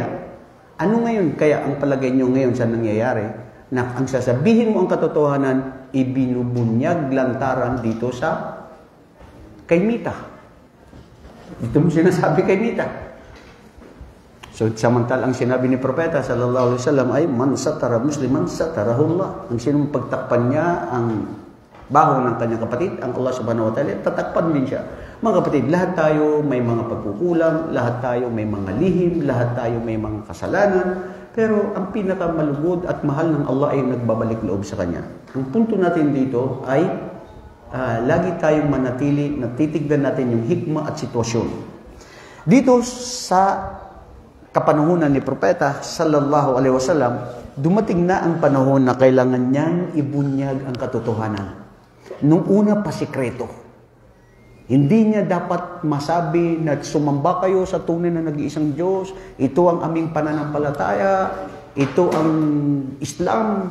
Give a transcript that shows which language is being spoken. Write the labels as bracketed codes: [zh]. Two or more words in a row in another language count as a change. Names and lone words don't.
[tl] Ano ngayon? Kaya ang palagay nyo ngayon sa nangyayari, na ang sasabihin mo ang katotohanan, ibinubunyag lantaran dito sa kay Mita. Dito mo sinasabi kay Mita. So, samantal ang sinabi ni Propeta [ar] صلى الله عليه وسلم [tl] ay, [ar] من ستر مسلما ستره الله. [tl] Ang sinong pagtakpan niya ang baho ng kanyang kapatid, ang Allah [ar] سبحانه وتعالى, [tl] tatakpan din siya. Mga kapatid, lahat tayo may mga pagkukulang, lahat tayo may mga lihim, lahat tayo may mga kasalanan, pero ang pinakamalugod at mahal ng Allah ay nagbabalik loob sa Kanya. Ang punto natin dito ay lagi tayong manatili, natitignan natin yung hikmah at sitwasyon. Dito sa kapanahunan ni Propeta [ar] صلى الله عليه وسلم, [tl] dumating na ang panahon na kailangan niyang ibunyag ang katotohanan. Nung una pa sikreto. Hindi niya dapat masabi na sumamba kayo sa tunay na nag-iisang Diyos, ito ang aming pananampalataya, ito ang Islam.